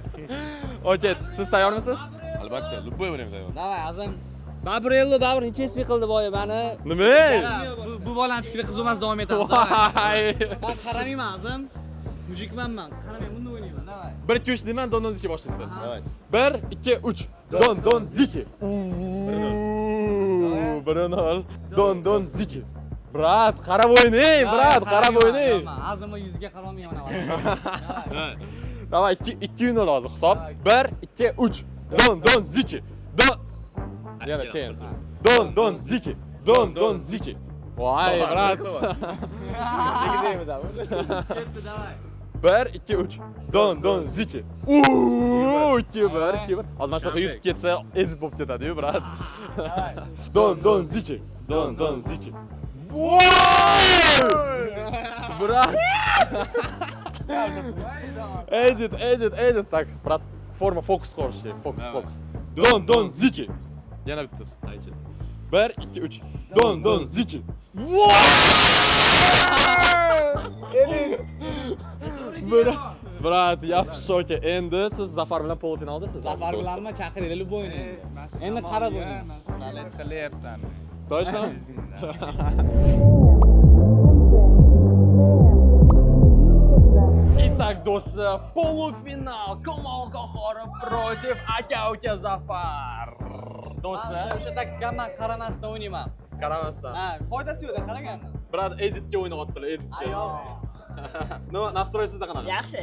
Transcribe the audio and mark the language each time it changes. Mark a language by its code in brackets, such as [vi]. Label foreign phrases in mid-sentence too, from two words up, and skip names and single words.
[uz] Okey, siz tayyormisiz? Albatta, [ru] любой время [uz] tayyor. Davay, azim. Babr nechasi qildi boya mani? Nima? Bu bolam fikri qiziqmas davom etadi. Voy. Men qaramayman, azim. Mujikman men. Qaramay, bunda o'ynayman. Davay. 1 2 3 deyman, Don ziki boshlaysiz. Давай. 1 2 3. Don ziki. Bruno. Don ziki. Brat, qarab o'ynang, qarab o'ynang. Azimni yuziga qaramayman. Давай 2-0 hozir hisob. 1-2-3. Don Ziki. Yana keyin. Don Ziki. Don Ziki. Voy, brat. Negizaymiz abi. Ketdi, davay. 1-2-3. Don Ziki. 2-1. Hozir mana shunaqa YouTube ketsa, edit bo'lib ketadi-yu, brat. Don Ziki. Don Ziki. Brat. Edit. Tak, brat. Forma fokus qilish kerak. Fokus. Don Ziki. Yana bittasi. 1-2-3. Don Ziki. Brat, yaxshi aka. Endi siz Zafar bilan polfinaldasiz. Zafar bilanmi chaqiringlar bo'yni. Endi qarab o'yning. Nalet qilyapman. [ru] Точно? Итак, [uz] do'stlar, полуфинал. Kamol Qahorov против aka Zafar. Do'stlar, O'sha taktikani men qaramasdan o'ynayman. qaramasdan. Ha, foydasi yo'q-da, qaraganman. Brat, editga o'ynayaptilar, editga. Nima, nastroy sizda qanaqa? Yaxshi,